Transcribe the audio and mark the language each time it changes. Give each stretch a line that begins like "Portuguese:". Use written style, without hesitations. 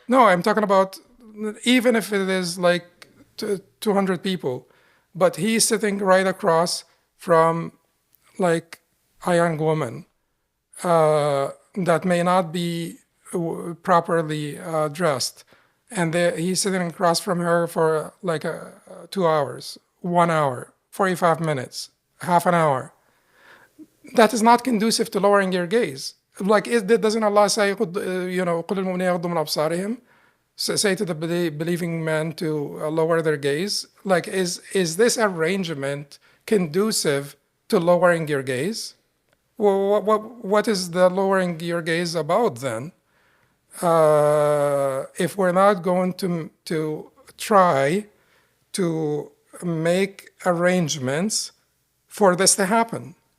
English: No, I'm talking about even if it is like 200 people, but he's sitting right across from like a young woman that may not be properly dressed, and he's sitting across from her for like 2 hours, 1 hour, 45 minutes, half an hour. That is not conducive to lowering your gaze. Like, doesn't Allah say,
Arabic: قل المؤمنين يغضوا من أبصارهم?
English: Say to the believing men to lower their gaze? Like, is this arrangement conducive to lowering your gaze? Well, what is the lowering your gaze about then? If we're not going to try to make arrangements for this to happen.